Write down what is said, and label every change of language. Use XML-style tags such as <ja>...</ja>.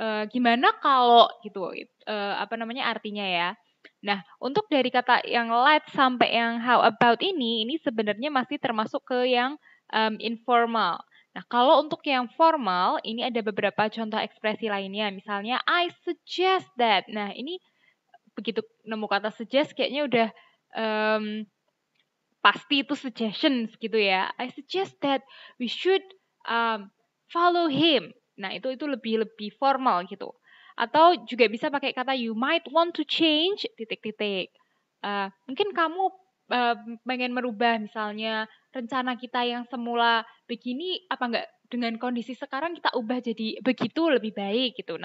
<id>Gimana kalau gitu artinya ya. Nah, untuk dari kata yang let's sampai yang how about ini sebenarnya masih termasuk ke yang informal. Nah, kalau untuk yang formal, ini ada beberapa contoh ekspresi lainnya. Misalnya,</id> <en>I suggest that.</en> <id>Nah, ini begitu nemu kata suggest kayaknya udah pasti itu suggestions gitu ya.</id> <en>I suggest that we should follow him.</en> <id>Nah, itu lebih formal gitu. Atau juga bisa pakai kata</id> <en>you might want to change</en> <id>titik-titik. Mungkin kamu pengen merubah misalnya rencana kita yang semula begini apa enggak dengan kondisi sekarang kita ubah jadi begitu lebih baik gitu.</id>